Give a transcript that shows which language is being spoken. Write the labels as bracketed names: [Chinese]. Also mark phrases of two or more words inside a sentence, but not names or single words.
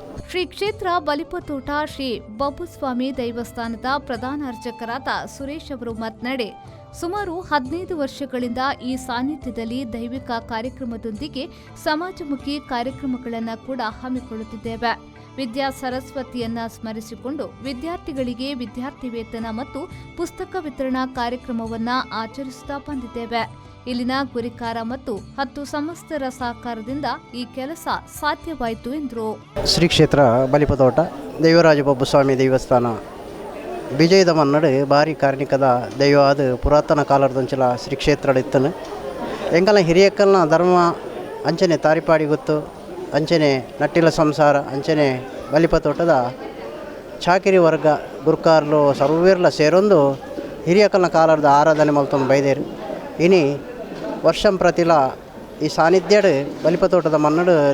[Kannada] ಶ್ರೀ ಕ್ಷೇತ್ರ ಬಲಿಪತೋಟ ಶ್ರೀ ಬಬ್ಬುಸ್ವಾಮಿ ದೇವಸ್ಥಾನದ ಪ್ರಧಾನ ಅರ್ಚಕರಾದ ಸುರೇಶ್ ಅವರು ಮಾತನಾಡಿ, ಸುಮಾರು 15 ವರ್ಷಗಳಿಂದ ಈ ಸಾನ್ನಿಧ್ಯದಲ್ಲಿ ದೈವಿಕ ಕಾರ್ಯಕ್ರಮದೊಂದಿಗೆ ಸಮಾಜಮುಖಿ ಕಾರ್ಯಕ್ರಮಗಳನ್ನು ಕೂಡ ಹಮ್ಮಿಕೊಳ್ಳುತ್ತಿದ್ದೇವೆ. ವಿದ್ಯಾ ಸರಸ್ವತಿಯನ್ನ ಸ್ಮರಿಸಿಕೊಂಡು ವಿದ್ಯಾರ್ಥಿಗಳಿಗೆ ವಿದ್ಯಾರ್ಥಿ ವೇತನ ಮತ್ತು ಪುಸ್ತಕ ವಿತರಣಾ ಕಾರ್ಯಕ್ರಮವನ್ನು ಆಚರಿಸುತ್ತಾ ಬಂದಿದ್ದೇವೆ. ಇಲ್ಲಿನ ಗುರಿಕಾರ ಮತ್ತು 10 ಸಂಸ್ಥರ ಸಹಕಾರದಿಂದ ಈ ಕೆಲಸ ಸಾಧ್ಯವಾಯಿತು ಎಂದರು. [Tulu] ಶ್ರೀ ಕ್ಷೇತ್ರ ಬಲಿಪತೋಟ ದೈವರಾಜ ಬಬ್ಬುಸ್ವಾಮಿ ದೇವಸ್ಥಾನ ವಿಜಯದ ಮನ್ನಡು ಭಾರಿ ಕಾರ್ಣಿಕದ ದೈವವಾದ ಪುರಾತನ ಕಾಲದಂಚಲ ಶ್ರೀ ಕ್ಷೇತ್ರ ಇತ್ತನು ಎಂಕಲ್ನ ಹಿರಿಯಕ್ಕಲ್ನ ಧರ್ಮ ಅಂಚನೆ ತಾರಿಪಾಡಿ ಗೊತ್ತು ಅಂಚನೆ ನಟ್ಟಿಲ ಸಂಸಾರ ಅಂಚನೆ ಬಲಿಪತೋಟದ ಚಾಕಿರಿ ವರ್ಗ ಗುರುಕಾರ್ಲು ಸರ್ವೇರ್ಲ ಸೇರೊಂದು ಹಿರಿಯಕ್ಕಲ್ನ ಕಾಲದ ಆರಾಧನೆ ಮಲ್ತೊಂದು ಬೈದೇರು ಇನಿ ವರ್ಷಂ ಪ್ರತಿಲ ಈ ಸಾನ್ನಿಧ್ಯಡ್ ಬಲಿಪತೋಟದ ಮನ್ನಡು